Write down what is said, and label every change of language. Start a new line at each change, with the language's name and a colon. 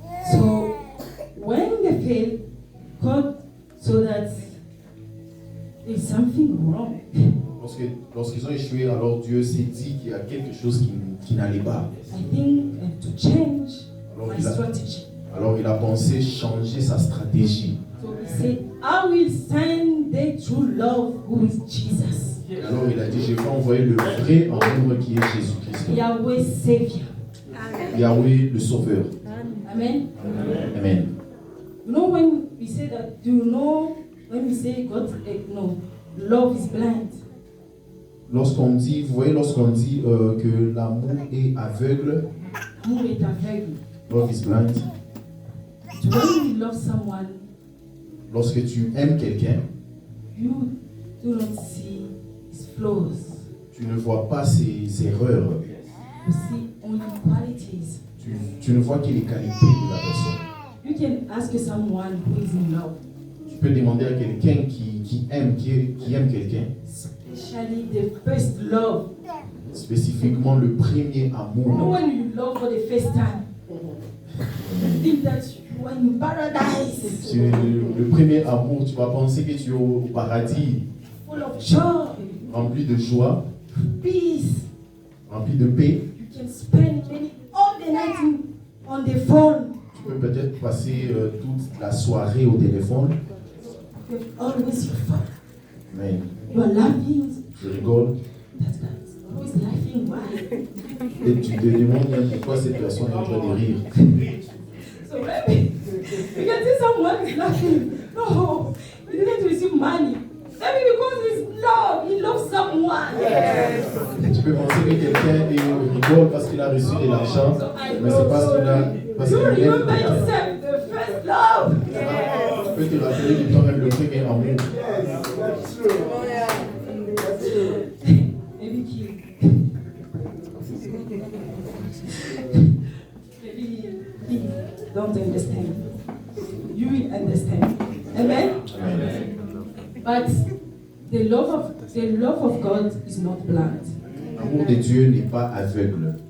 English: So when they failed, God saw that there's something wrong.
French: Lorsqu'ils ont échoué, alors Dieu s'est dit qu'il y a quelque chose qui n'allait pas.
English: I think I have to change
French: Alors
English: my strategy.
French: il a pensé changer sa stratégie.
English: So he said, I will send the true love who is Jesus.
French: Alors il a dit, je vais envoyer le vrai amour qui est Jésus-Christ.
English: Yahweh Savior.
French: Yahweh le Sauveur.
English: Amen. Amen. You know when we say that, do you know when we say God, no, love is blind.
French: Lorsqu'on dit, vous voyez, lorsqu'on dit que l'amour est aveugle, L'amour est aveugle.
English: love is blind. When you love someone,
French: Lorsque tu aimes quelqu'un,
English: you do not see his flaws.
French: tu ne vois pas ses erreurs.
English: You see only qualities.
French: Tu ne vois que les qualités de la personne.
English: You can ask someone who is in love,
French: Tu peux demander à quelqu'un qui aime quelqu'un,
English: especially the first love.
French: spécifiquement le premier
English: You know
French: amour.
English: when you love for the first time, you think that you are in paradise,
French: Le premier amour, tu vas penser que tu es au paradis,
English: full of joy,
French: rempli de joie,
English: peace.
French: rempli de paix.
English: You can spend maybe all the night on the phone.
French: Tu peux peut-être passer toute la soirée au téléphone,
English: You have always your fun.
French: mais
English: You are laughing.
French: tu rigoles
English: That's always laughing. Why?
French: et tu te demandes même pourquoi cette personne est en train de rire.
English: So maybe you can see someone is laughing. No, he didn't receive money. Maybe because he's love, he loves someone.
French: Tu peux penser que quelqu'un rigole parce qu'il a reçu de l'argent,
English: So I
French: mais c'est parce
English: know.
French: qu'il a. Parce
English: You
French: qu'il aime
English: remember
French: quelqu'un.
English: yourself, the first love.
French: Tu peux te rappeler de toi-même le premier amour.
English: Maybe he. Maybe he don't understand. You will understand. Amen. But the love of God is not blind.
French: L'amour de Dieu n'est pas aveugle.